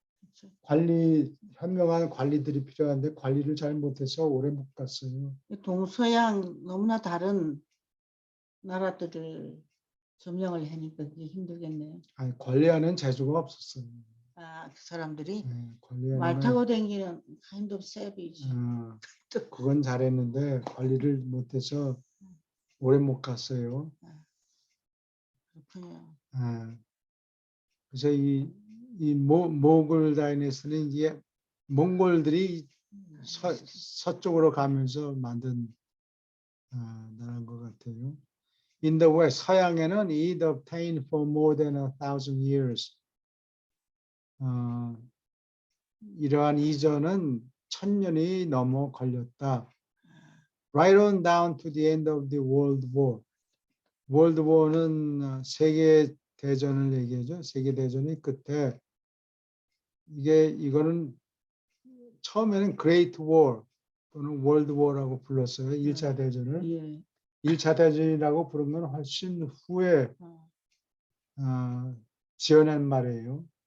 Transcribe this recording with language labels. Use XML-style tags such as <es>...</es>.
<ko>그렇죠. 현명한 관리들이 필요한데 관리를 잘 못해서 오래 못 갔어요. 동서양 너무나 다른 나라들을 점령을 하니까 그게 힘들겠네요. 아니, 관리하는 재주가 없었어요. 아, 그 사람들이 네, 말 관리하는 타고 다니는</ko> <en>kind of savage.</en> <ko>그건 잘했는데 관리를 못해서 오래 못 갔어요. 그렇군요. 그래서 이 모골 다이내스는 이제 몽골들이 서쪽으로 가면서 만든 나라인 것 같아요.</ko> <en>In the West,</en> <ko>서양에는</ko> <en>it obtained for more than 1,000 years.</en> <ko>이러한 이전은 1000년이 넘어 걸렸다.</ko> <en>Right on down to the end of the World War.</en> <ko>World War는 세계 대전을 얘기하죠. 세계 대전의 끝에 이거는 처음에는 Great War 또는 World War라고 불렀어요. 1차 대전을. 예. 1차 대전이라고 부른 건 훨씬 후에 지어낸 말이에요.</ko>